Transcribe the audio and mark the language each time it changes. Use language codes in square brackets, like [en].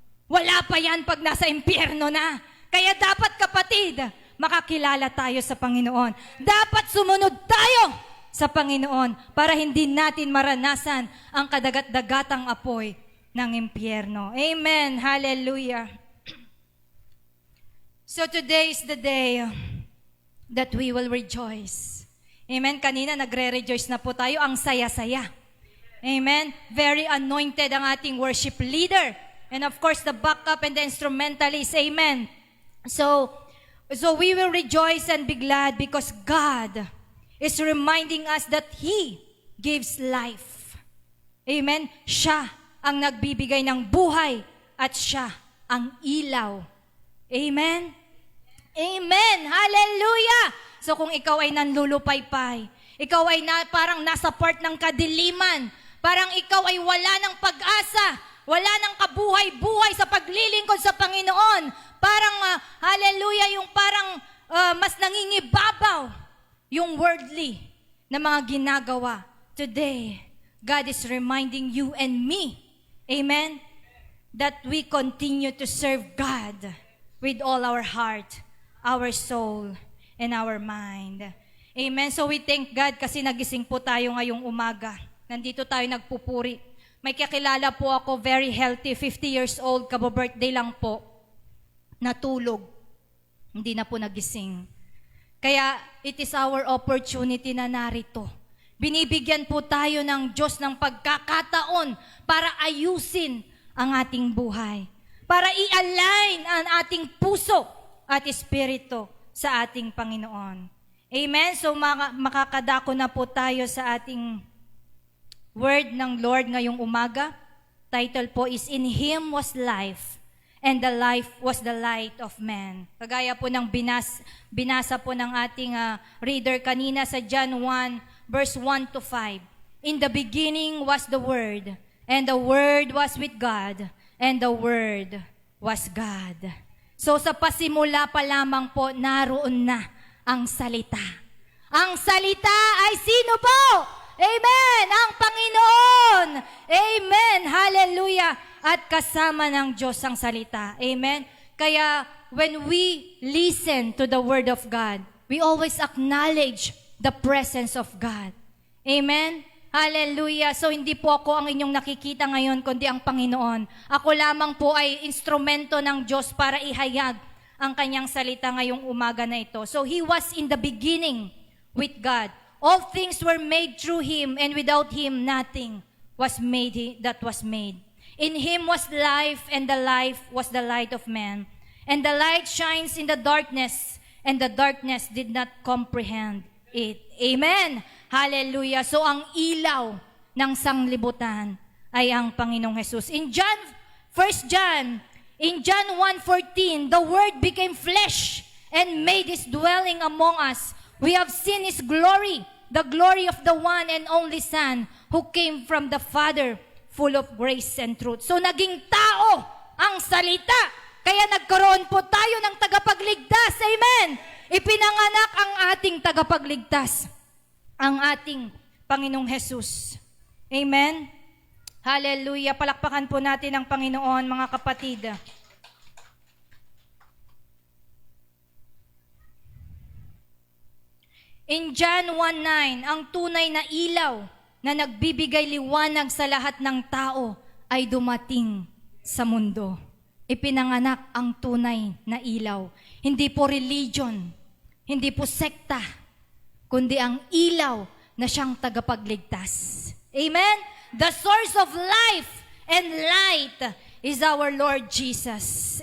[tl] Wala pa yan pag nasa impyerno na. Kaya dapat, kapatid, makakilala tayo sa Panginoon. Dapat sumunod tayo sa Panginoon para hindi natin maranasan ang kadagat-dagatang apoy ng impyerno. Amen. Hallelujah. [en] So today is the day that we will rejoice. [tl] Amen? Kanina nagre-rejoice na po tayo, ang saya-saya. Amen? [en] Very anointed ang ating worship leader. And of course, the backup and the instrumentalist. Amen? So we will rejoice and be glad because God is reminding us that He gives life. Amen? [tl] Siya ang nagbibigay ng buhay at siya ang ilaw. Amen? Amen! Hallelujah! So kung ikaw ay nanlulupaypay, ikaw ay parang nasa part ng kadiliman, parang ikaw ay wala ng pag-asa, wala ng kabuhay-buhay sa paglilingkod sa Panginoon, parang, hallelujah, yung parang mas nangingibabaw yung worldly na mga ginagawa. [en] Today, God is reminding you and me, amen, that we continue to serve God with all our heart, our soul, and our mind. [tl] Amen. [en] So we thank God [tl] kasi nagising po tayo ngayong umaga. Nandito tayo nagpupuri. May kakilala po ako, very healthy, 50 years old, kabo-birthday lang po. Natulog. Hindi na po nagising. Kaya [en] it is our opportunity [tl] na narito. Binibigyan po tayo ng Diyos ng pagkakataon para ayusin ang ating buhay. Para i-align ang ating puso at espiritu sa ating Panginoon. Amen? So makakadako na po tayo sa ating word ng Lord ngayong umaga. [en] Title po is, In Him was life, and the life was the light of man. [tl] Kagaya po ng binasa po ng ating reader kanina sa John 1, verse 1 to 5. [en] In the beginning was the Word, and the Word was with God, and the Word was God. [tl] So sa pasimula pa lamang po, naroon na ang salita. Ang salita ay sino po? Amen! Ang Panginoon! Amen! Hallelujah! At kasama ng Diyos ang salita. Amen? [en] Kaya when we listen to the Word of God, we always acknowledge the presence of God. Amen? Hallelujah! [tl] So hindi po ako ang inyong nakikita ngayon, kundi ang Panginoon. Ako lamang po ay instrumento ng Diyos para ihayag ang kanyang salita ngayong umaga na ito. [en] So He was in the beginning with God. All things were made through Him, and without Him, nothing was made that was made. In him was life, and the life was the light of man. And the light shines in the darkness, and the darkness did not comprehend it. Amen. Hallelujah. [tl] So ang ilaw ng sanglibutan ay ang Panginoong Jesus. [en] In John 1:14, the Word became flesh and made His dwelling among us. We have seen His glory, the glory of the one and only Son who came from the Father, full of grace and truth. [tl] So naging tao ang salita. Kaya nagkaroon po tayo ng tagapagligtas. Amen. Ipinanganak ang ating tagapagligtas, ang ating Panginoong Jesus. Amen. Hallelujah. Palakpakan po natin ang Panginoon, mga kapatid. In John 1:9, ang tunay na ilaw na nagbibigay liwanag sa lahat ng tao ay dumating sa mundo. Ipinanganak ang tunay na ilaw. Hindi po religion, hindi po sekta, kundi ang ilaw na siyang tagapagligtas. Amen? [en] The source of life and light is our Lord Jesus.